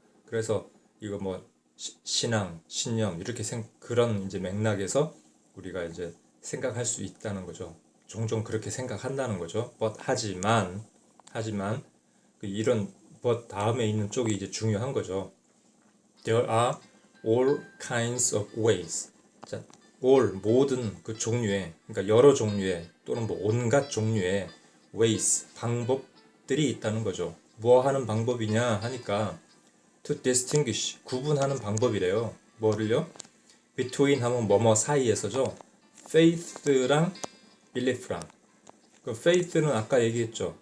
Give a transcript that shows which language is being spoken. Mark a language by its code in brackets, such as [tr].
[ko] 그래서 이거 뭐 신앙, 신념 이렇게 그런 이제 맥락에서 우리가 이제 생각할 수 있다는 거죠. 종종 그렇게 생각한다는 거죠. 하지만 이런 다음에 있는 쪽이 이제 중요한 거죠. [en] There are all kinds of ways. [ko] 자, all 모든 그 종류의 그러니까 여러 종류의 또는 뭐 온갖 종류의 ways 방법들이 있다는 거죠. 뭐 하는 방법이냐 하니까 [en] to distinguish [ko] 구분하는 방법이래요. 뭐를요? between 하면 뭐뭐 사이에서죠. faith랑 belief랑 그 faith는 아까 얘기했죠.